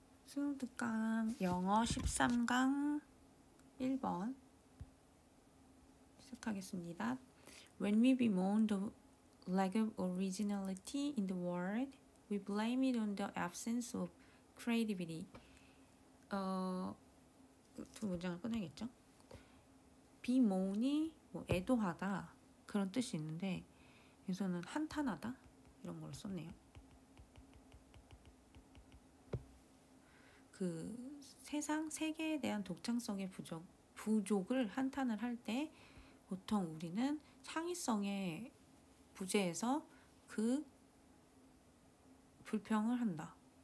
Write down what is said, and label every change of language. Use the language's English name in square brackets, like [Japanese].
[Korean] 수능특강 영어 13강 1번 시작하겠습니다. [English] When we bemoan the lack of originality in the world, we blame it on the absence of creativity. [Korean] 두 문장을 꺼내겠죠? bemoan이 뭐 애도하다 그런 뜻이 있는데 여기서는 한탄하다 이런 걸 썼네요. 그 세계에 대한 독창성의 부족을 한탄을 할 때 보통 우리는 창의성의 부재에서 그 불평을 한다.